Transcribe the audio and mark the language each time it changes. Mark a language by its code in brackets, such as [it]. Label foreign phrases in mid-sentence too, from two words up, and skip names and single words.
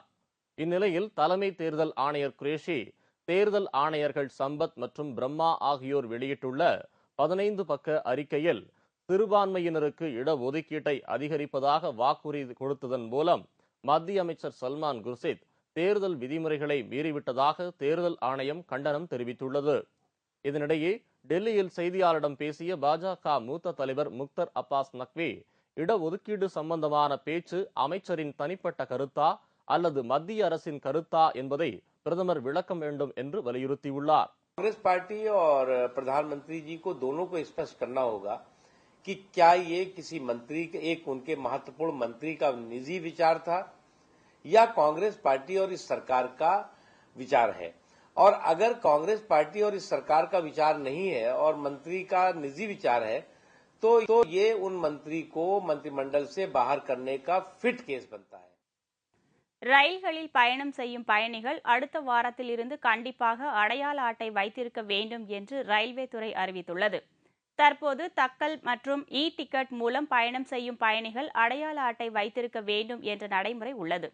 [ta] இந்நிலையில் தலைமை தேர்தல் ஆணையர் குரேஷி, தேர்தல் ஆணையர்கள் சம்பத் மற்றும் பிரம்மா ஆகியோர் வெளியிட்டுள்ள 15 பக்க அறிக்கையில் சிறுபான்மையினருக்கு இடஒதுக்கீட்டை அதிகரிப்பதாக வாக்குறுதி கொடுத்ததன் மூலம் மத்திய அமைச்சர் சல்மான் குர்ஷித் தேர்தல் விதிமுறைகளை மீறிவிட்டதாக தேர்தல் ஆணையம் கண்டனம் தெரிவித்துள்ளது. இதனிடையே டெல்லியில் செய்தியாளரிடம் பேசிய பாஜக மூத்த தலைவர் முக்தர் அப்பாஸ் நக்வி, இடஒதுக்கீடு சம்பந்தமான பேச்சு அமைச்சரின் தனிப்பட்ட கருத்தா அல்லது மத்திய அரசின் கருத்தா என்பதை பிரதமர் விளக்கம் வேண்டும் என்று வலியுறுத்தியுள்ளார். [hi] कांग्रेस पार्टी और प्रधानमंत्री जी को दोनों को स्पष्ट करना होगा कि क्या ये किसी मंत्री एक उनके महत्वपूर्ण मंत्री का निजी विचार था या कांग्रेस पार्टी और इस सरकार का विचार है। और अगर कांग्रेस पार्टी और इस सरकार का विचार नहीं है और मंत्री का निजी विचार है तो ये उन मंत्री को मंत्रिमंडल से बाहर करने का [en] fit case [hi] बनता है। [ta] ரயில்களில் பயணம் செய்யும் பயணிகள் அடுத்த வாரத்தில் இருந்து கண்டிப்பாக அடையாள அட்டை வைத்திருக்க வேண்டும் என்று ரயில்வே துறை அறிவித்துள்ளது. தற்போது தக்கல் மற்றும் டிக்கெட் மூலம் பயணம் செய்யும் பயணிகள் அடையாள அட்டை வைத்திருக்க வேண்டும் என்ற நடைமுறை உள்ளது.